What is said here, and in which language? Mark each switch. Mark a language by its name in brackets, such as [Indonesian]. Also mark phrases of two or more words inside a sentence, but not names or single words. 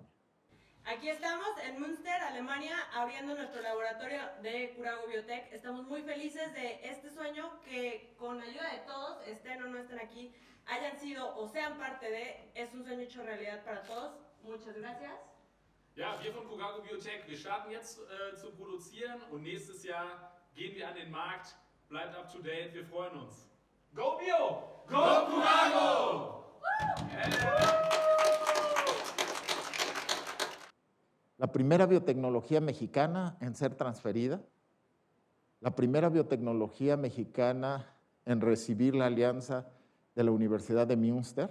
[Spanish] Aquí estamos en Münster, Alemania, abriendo nuestro laboratorio de Curago Biotech. Estamos muy felices de este sueño que con ayuda de todos, estén o no estén aquí, hayan sido o sean parte de, es un sueño hecho realidad para todos. Muchas gracias. [German] Ja, wir von Curago Biotech, wir starten jetzt zu produzieren und nächstes Jahr gehen wir an den Markt. Bleibt [English] up to date, [German] wir freuen uns. [English] Go Bio! Go Curago! [Spanish] La primera biotecnología mexicana en ser transferida, la primera biotecnología mexicana en recibir la alianza de la Universidad de Münster.